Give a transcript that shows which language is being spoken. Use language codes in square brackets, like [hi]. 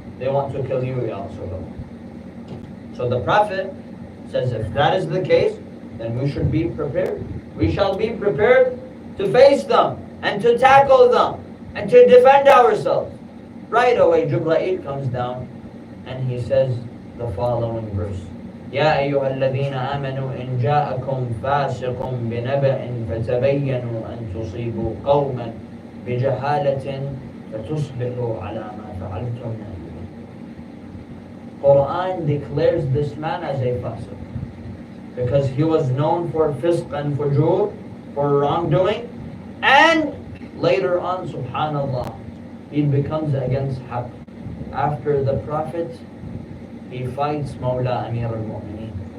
[en] They want to kill you, Ya Rasulullah. So the Prophet says, if that is the case, then we should be prepared. We shall be prepared to face them and to tackle them and to defend ourselves. Right away, Jibreel comes down and he says the following verse. [ar] يا أيها الذين آمنوا إن جاءكم فاسق بنبأ فتبينوا أن تصيبوا قوما بجهالة فتصبحوا على ما فعلتم نادمين. [en] Quran declares this man as a fasiq because he was known for fisq and fujur, for wrongdoing, and later on, subhanallah, he becomes against haqq. After the Prophet, he fights Mawla Amir al-Mu'mineen.